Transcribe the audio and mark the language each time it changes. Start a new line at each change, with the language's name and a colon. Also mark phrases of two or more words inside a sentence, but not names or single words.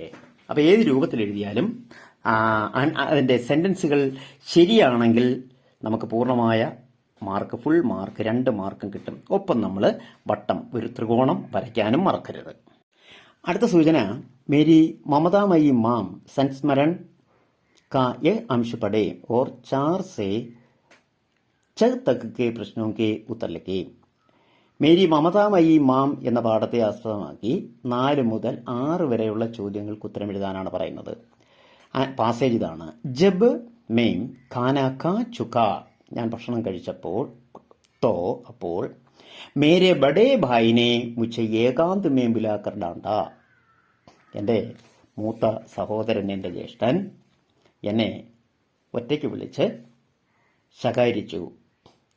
Malayalam: അപ്പോൾ ഏത് രൂപത്തിൽ എഴുതിയാലും അതിൻ്റെ സെന്റൻസുകൾ ശരിയാണെങ്കിൽ നമുക്ക് പൂർണ്ണമായ മാർക്ക്, ഫുൾ മാർക്ക്, 2 മാർക്കും കിട്ടും. ഒപ്പം നമ്മൾ വട്ടം, ഒരു ത്രികോണം വരയ്ക്കാനും മറക്കരുത്. അടുത്ത സൂചന,
Hindi: മേരി മമതാമയി മാം സംസ്മരൺ का यह अंश पढ़े और 4 से 6 तक के प्रश्नों के उत्तर लिखे.
Malayalam: മേരി മമതാമയി മാം എന്ന പാഠത്തെ ആസ്പദമാക്കി 4 മുതൽ 6 വരെയുള്ള ചോദ്യങ്ങൾക്ക് ഉത്തരം എഴുതാനാണ് പറയുന്നത്. പാസേജ് ഇതാണ്.
Hindi: जब मैं खाना खा चुका,
Malayalam: ഞാൻ ഭക്ഷണം കഴിച്ചപ്പോൾ, തോ അപ്പോൾ,
Hindi: मेरे बड़े भाई ने मुझे एकांत में बुलाकर डांटा,
Malayalam: എൻ്റെ മൂത്ത സഹോദരൻ, എൻ്റെ ജ്യേഷ്ഠൻ എന്നെ ഒറ്റയ്ക്ക് വിളിച്ച് ശകാരിച്ചു.